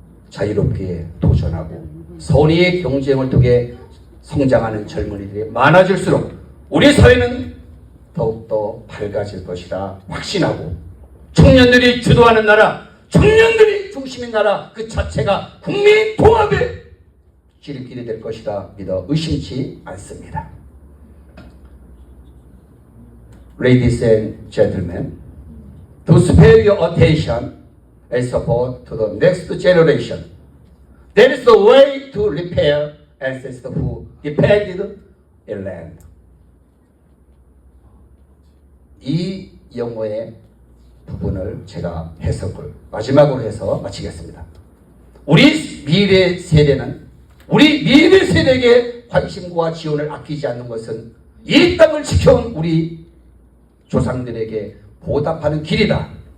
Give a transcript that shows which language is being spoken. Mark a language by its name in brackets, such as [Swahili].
[Korean] 자유롭게 도전하고 선의의 경쟁을 통해 성장하는 젊은이들이 많아질수록 우리 사회는 더욱더 밝아질 것이라 확신하고 청년들이 주도하는 나라, 청년들이 중심인 나라 그 자체가 국민 통합의 지름길이 될 것이라 믿어 의심치 않습니다. [English] Ladies and gentlemen, to spare your attention and support to the next generation, that is the way to repair ancestors who defended a land. [Korean] 이 영어의 부분을 제가 해석을 마지막으로 해서 마치겠습니다. 우리 미래 세대는 우리 미래 세대에게 관심과 지원을 아끼지 않는 것은 이 땅을 지켜온 우리 조상들에게 보답하는 길이다.